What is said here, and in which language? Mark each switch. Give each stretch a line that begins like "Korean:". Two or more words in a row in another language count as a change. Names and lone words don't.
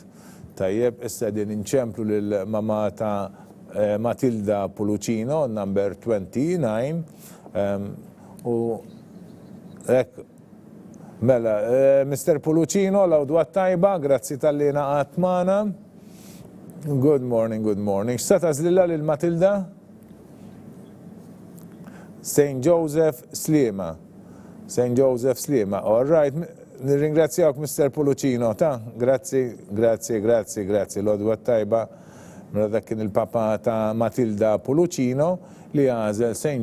Maltese: Tajjeb, issa din inċemplu lill-mama ta' Matilda Pulucino, number 29. U mela, Mr. Pulucino, l-għodwa tajba, grazzi tal-li naqat magħna.
English: Good morning, good morning.
Maltese: X'sa tażlilha lil Matilda? St. Joseph Sliema. St. Joseph Sliema.
English: All right.
Maltese: Nirringrazzjawk Mr. Pulucino, ta' grazzi. L-għodwa tajba. Mela dak kien il-papa ta' Matilda Pulucino li għażel St.